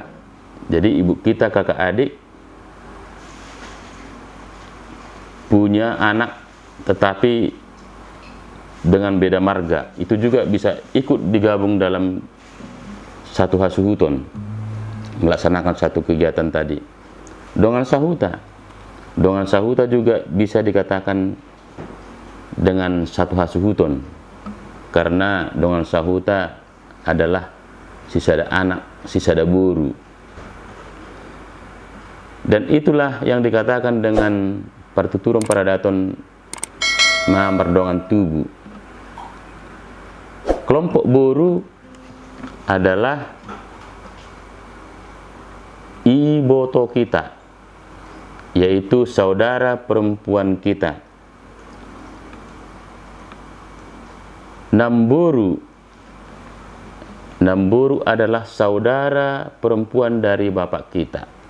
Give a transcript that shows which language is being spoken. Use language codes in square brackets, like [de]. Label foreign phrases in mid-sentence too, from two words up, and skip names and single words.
[id] Jadi ibu kita kakak adik punya anak tetapi dengan beda marga, itu juga bisa ikut digabung dalam satu hasuhuton, melaksanakan satu kegiatan tadi. [bbc] Dongan sahuta [id] juga bisa dikatakan dengan satu hasuhuton, karena [bbc] dongan sahuta [id] adalah [bbc] sisada anak, sisada buru. [id] Dan itulah yang dikatakan dengan [bbc] partuturan paradaton merdongan tubuh. [id] Kelompok boru adalah iboto kita, yaitu saudara perempuan kita. Namboru adalah saudara perempuan dari bapak kita.